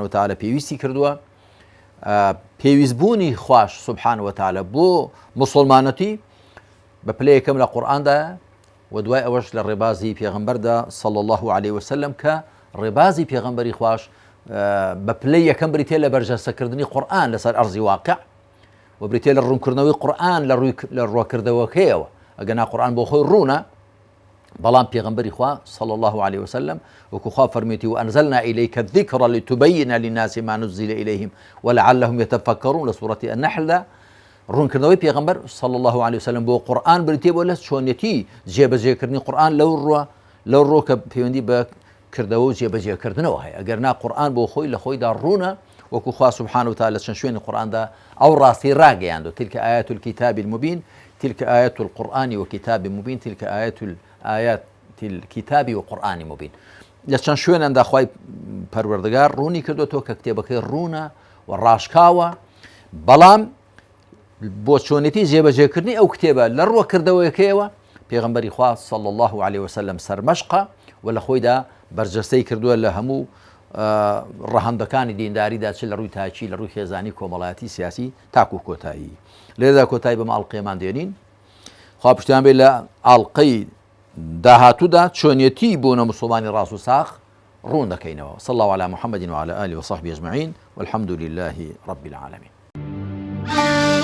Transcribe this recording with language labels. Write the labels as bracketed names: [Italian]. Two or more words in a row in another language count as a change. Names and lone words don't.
[Central Kurdish] وتعالى پێویستی کردووە پێویستبوونی خوش [Arabic] سبحانه وتعالى [Central Kurdish] بۆ مسلمانەتی بە پلەی یەکەم لە قورئاندا و دوای ئەوەش لە ڕێبازی پێغەمبەردا [Arabic] صلی الله عليه وسلم [Central Kurdish] کە ڕێبازی پێغەمبەری خوش بە پلەی یەکەم بریتێ لە بەرجەستەکردنی قورئان لەسەر ئەرزی واقع و بریتێ لە ڕوونکردنەوەی قورئان لە ڕووەکردەوەکەیەوە ئەگەنا قورئان بۆ خۆی ڕوونە بەڵام پێغەمبەری خوا [Arabic] صلی الله عليه وسلم [Central Kurdish] وەکو خوا فەرمێتی [Arabic] وأنزلنا إليك الذكر لتبين للناس ما نزل إليهم ولعلهم يتفكرون [Central Kurdish] لە سوورەتی النحل ڕوونکردنەوەی پێغەمبەر [Arabic] صلی الله عليه وسلم [Central Kurdish] بۆ قورئان بریتێ بۆ لە چۆنیەتی جێبەجێکردنی قورئان لەو ڕۆ کە پەیوەندی بە کردەوە و جێبەجێکردنەوە هەیە ئەگەرنا قورئان بۆ خۆی لە خۆیدا ڕوونە وەکو خوا [Arabic] سبحانه وتعالى [Central Kurdish] چەند شوێنی قورئاندا ئەو ڕاستی ڕاگەیاندوە [Arabic] تلك آيات الكتاب المبين تلك آيات القرآن وكتاب مبين تلك آيات الكتاب وقرآن مبين [Central Kurdish] لە چەند شوێناندا خوای پەروەردگار ڕوونی کردوێتەوە کە کتێبەکەی ڕوونە و ڕاشکاوە بەڵام بۆ چۆنێتی جێبەجێکردنی ئەو کتێبە لە ڕووەکردەوەیەکەیەوە پێغەمبەری خوا [Arabic] صلی الله عليه وسلم [Central Kurdish] سەرمەشقە و لە خۆیدا بەرجەستەی کردووە لە هەموو ڕەهەندەکانی دینداریدا چ لە ڕووی تاچی لە ڕووی خێزانی کۆمەڵایەتی سیاسی تاکو کۆتایی لێرەدا کۆتایی بەم ئاڵلقەیەمان دێنین خوا پشتیان بێت لە ئاڵلقەی داهاتوودا چۆنیەتی بوونە مسلمانی ڕاست و ساخ ڕوون دەکەینەوە [Arabic] صلى الله على محمد وعلى آله وصحبه أجمعين والحمد لله رب العالمين